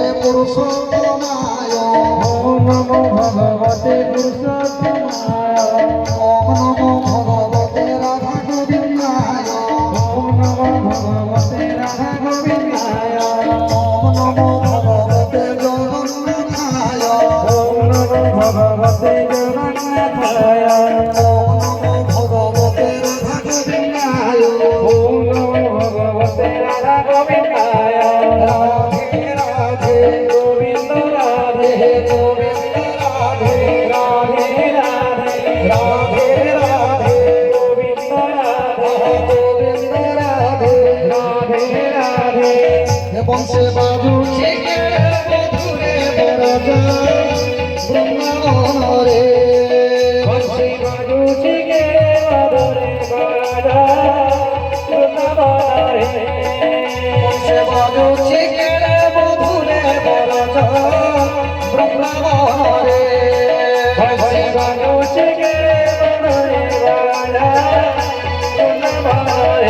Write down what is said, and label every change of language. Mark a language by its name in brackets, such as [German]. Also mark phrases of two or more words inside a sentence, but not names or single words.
[Sanskrit] पुरुषोत्तमाय, ओम नमो भगवते पुरुषोत्तमाय, ओम नमो भगवते राधा गोविंदाय, ओम नमो भगवते राधा गोविंदाय, ओम नमो भगवते जगन्नाथाय, ओम नमो भगवते जगन्नाथाय, ओम नमो भगवते राधा गोविंदाय, ओम नमो भगवते राधा गोविंदाय। राधे राधे गोविंद राधे गोविंद राधे राधे राधे राधे राधे गोविंद राधे गोविंद राधे राधे राधे। [Odia] ବଂଶୀ ବାଜୁ ଛି କେ ମଧୁରେ ବ୍ରଜ ବୃନ୍ଦାବନରେ, ବଂଶୀ ବାଜୁ ଛି କେ ମଧୁରେ ବ୍ରଜ ବୃନ୍ଦାବନରେ, ବଂଶୀ ବାଜୁ ଛି କେ ମଧୁରେ ବ୍ରଜ ବୃନ୍ଦାବନରେ, ବଂଶୀ ବାଜୁ ଛି କେ ମଧୁରେ ବ୍ରଜ ବୃନ୍ଦାବନରେ।